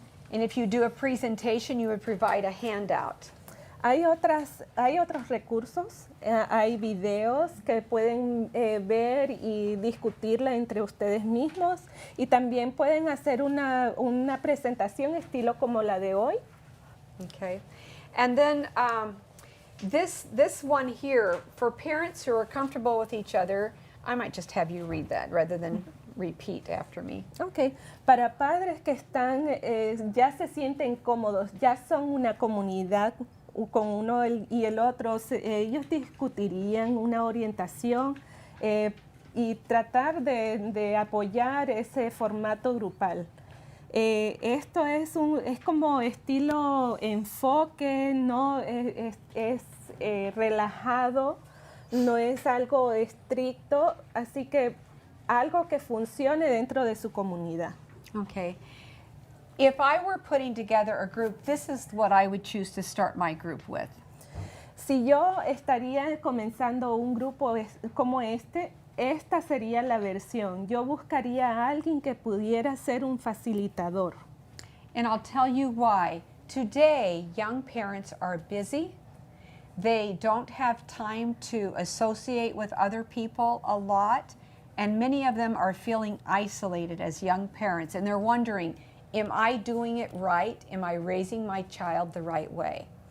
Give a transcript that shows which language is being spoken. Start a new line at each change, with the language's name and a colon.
English: And if you do a presentation, you would provide a handout.
Spanish: Hay otros recursos, hay videos que pueden ver y discutirla entre ustedes mismos y también pueden hacer una presentación estilo como la de hoy.
English: Okay. And then this one here, for parents who are comfortable with each other, I might just have you read that rather than repeat after me. Okay.
Spanish: Para padres que están, ya se sienten cómodos, ya son una comunidad con uno y el otro, ellos discutirían una orientación y tratar de apoyar ese formato grupal. Esto es como estilo enfoque, no es relajado, no es algo estricto, así que algo que funcione dentro de su comunidad.
English: Okay. If I were putting together a group, this is what I would choose to start my group with.
Spanish: Si yo estaría comenzando un grupo como esta sería la versión. Yo buscaría a alguien que pudiera ser un facilitador.
English: And I'll tell you why. Today, young parents are busy. They don't have time to associate with other people a lot. And many of them are feeling isolated as young parents. And they're wondering, am I doing it right? Am I raising my child the right way?